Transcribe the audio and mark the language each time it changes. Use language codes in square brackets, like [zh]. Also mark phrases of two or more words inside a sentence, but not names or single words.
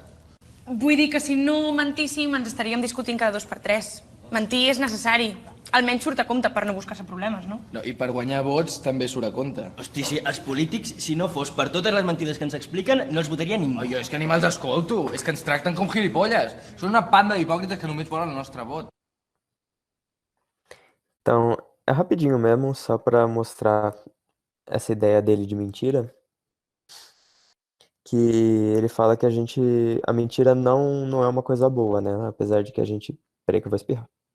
[ca] Vull dir que si no mentíssim ens estaríem discutint cada 2 per 3. Mentir és necessari. almenys surt a compte per no buscar-se problemes, no? No, i per guanyar vots també surt a compte. Hosti, si els polítics, si no fos per totes les mentides que ens expliquen, no els votaria ningú. Oi, és que ni me'ls escolto, és que ens tracten com gilipolles. Són una banda d'hipòcrites que només volen el nostre vot. [pt] Então, é rapidinho mesmo, só pra mostrar essa ideia dele de mentira, que ele fala que a mentira não é uma coisa boa, né? Apesar de que a gente, peraí que eu vou espirrar.